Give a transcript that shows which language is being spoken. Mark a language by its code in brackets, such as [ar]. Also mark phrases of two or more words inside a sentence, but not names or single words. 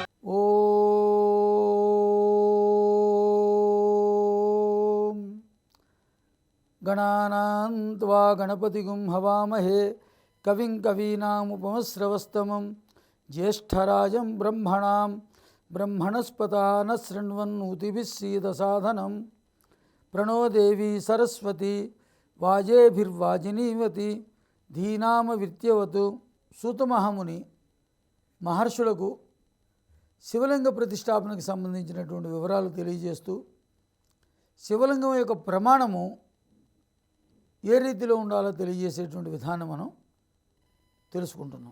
[sa] ॐ गणानां त्वा गणपतिगुं हवामहे कविं कवीनामुपमश्रवस्तमं ज्येष्ठराजं ब्रह्मणां ब्रह्मणस्पता न शृण्वन्नोतिभिः सीदसाधनं प्रणो देवी सरस्वती वाजेभिर्वाजिनीवती धीनामवित्यवतु। [te] సూతమహాముని మహర్షులకు శివలింగ ప్రతిష్టాపనకు సంబంధించినటువంటి వివరాలు తెలియజేస్తూ శివలింగం యొక్క ప్రమాణము ఏ రీతిలో ఉండాలో తెలియజేసేటువంటి విధానం మనం తెలుసుకుంటున్నాం.